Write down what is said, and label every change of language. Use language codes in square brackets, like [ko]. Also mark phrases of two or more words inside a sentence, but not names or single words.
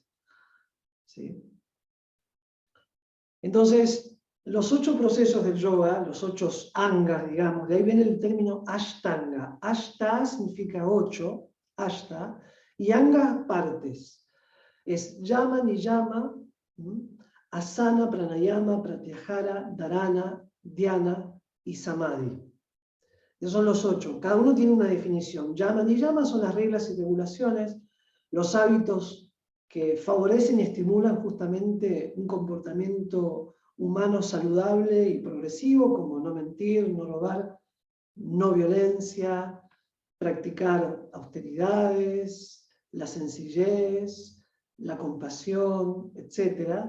[es] ¿Sí? Entonces, los 8 procesos del yoga, los 8 angas, digamos, de ahí viene el término ashtanga. Ashta significa 8, ashta, y anga partes. Es [sa] yama, niyama, asana, pranayama, pratyahara, dharana, dhyana [es] y samadhi. Esos son los 8. Cada uno tiene una definición. [sa] Yama, niyama [es] son las reglas y regulaciones, los hábitos que favorecen y estimulan justamente un comportamiento humano saludable y progresivo, como no mentir, no robar, no violencia, practicar austeridades, la sencillez, la compasión, etc.